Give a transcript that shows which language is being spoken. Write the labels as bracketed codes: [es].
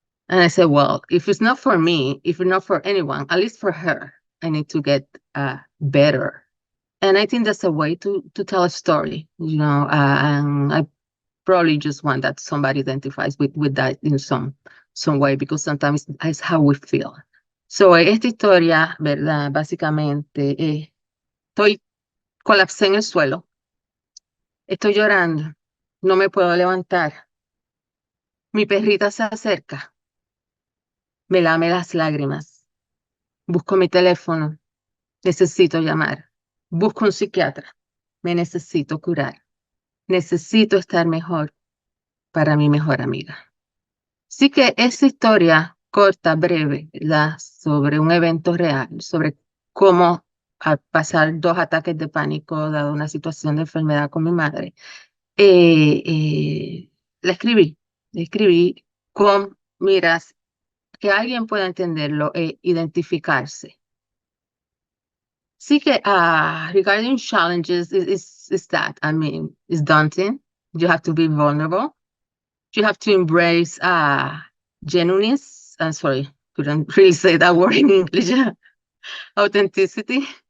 [en] And I said, well, if it's not for me, if it's not for anyone, at least for her, I need to get better. And I think that's a way to tell a story, and I probably just want that somebody identifies with that in some way, because sometimes it's how we feel. [es] So, esta historia, ¿verdad? Básicamente, colapsé en el suelo, estoy llorando, no me puedo levantar. Mi perrita se acerca, me lame las lágrimas. Busco mi teléfono, necesito llamar. Busco un psiquiatra, me necesito curar. Necesito estar mejor para mi mejor amiga. Así que esa historia corta, breve, ¿verdad? Sobre un evento real, sobre cómo al pasar 2 ataques de pánico, dado una situación de enfermedad con mi madre, la escribí con miras que alguien pueda entenderlo e identificarse. Así que, [en] regarding challenges, is that, I mean, it's daunting. You have to be vulnerable. You have to embrace genuineness. I'm sorry, couldn't really say that word in English. Authenticity.